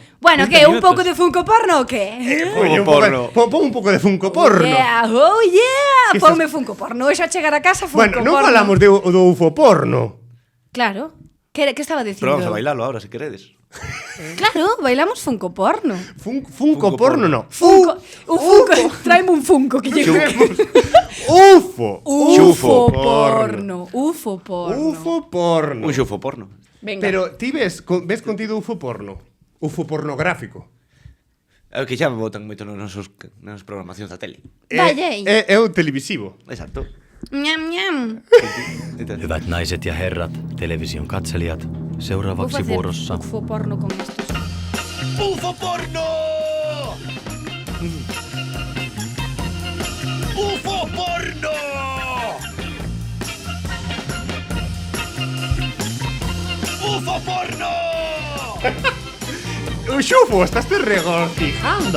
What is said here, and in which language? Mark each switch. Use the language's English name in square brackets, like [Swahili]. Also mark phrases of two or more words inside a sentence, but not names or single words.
[Galician] Bueno, 30 que un minutos. pouco de Funko porno o que? Poñe un porno. Pon un pouco de Funko porno. [English] Oh yeah, [Galician] Que ponme Funko porno. Hoxe a chegar a casa Funko Bueno, non porno. falamos do UFO porno. Claro. Que estaba dicindo? Pero vamos a bailalo ahora, se queredes. Claro, bailamos Funko porno. Funko porno, no. Funko, un Funko, traeme un Funko que lle UFO. UFO porno, UFO porno. UFO porno. Un xufo porno. Venga. Pero ti ves contido UFO porno? UFO pornográfico. É que xa me botan moito nas programacións da tele. Vaya. É o televisivo. Exacto. Ñam, ñam. [Finnish] Hyvät naiset ja herrat, television katselijat, seuraavaksi vuorossa [Spanish] UFO porno con estos. [Galician] ¡UFO porno! ¡UFO porno! ¡UFO porno! [Spanish] Xufo, estás te regocijando.